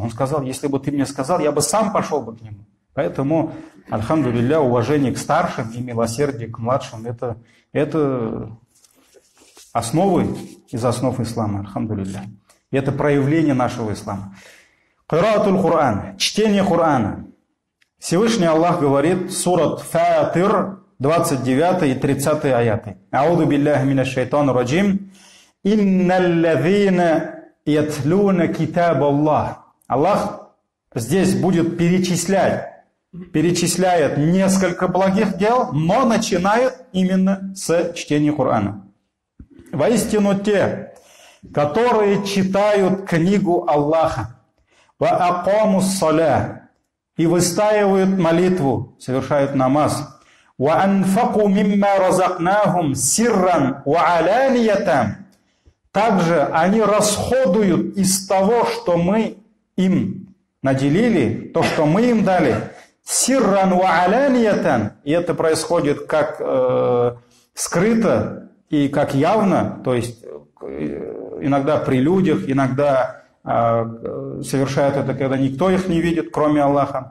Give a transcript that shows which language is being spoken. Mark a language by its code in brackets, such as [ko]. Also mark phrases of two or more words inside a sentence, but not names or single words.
[ru] Он сказал, если бы ты мне сказал, я бы сам пошел бы к нему. Поэтому, альхамдулилля, уважение к старшим и милосердие к младшим, это основы из основ ислама, альхамдулилля. И это проявление нашего ислама. [ar] قراءة القرآن, [ru] чтение Кур'ана. Всевышний Аллах говорит, сурат Фатир, 29 и 30 аяты. [ar] أعوذ بالله من الشيطان الرجيم إن الذين يتلون كتاب الله. [ru] Аллах здесь будет перечисляет несколько благих дел, но начинает именно с чтения Корана. Воистину те, которые читают книгу Аллаха, [ar] وأقاموا الصلاة, [ru] и выстаивают молитву, совершают намаз, [ar] وأنفقوا مما رزقناهم سرا وعلانية. [ru] Также они расходуют из того, что мы им наделили, то, что мы им дали, [ar] سرا وعلانية, [ru] и это происходит как скрыто и как явно, то есть иногда при людях, иногда совершают это, когда никто их не видит, кроме Аллаха.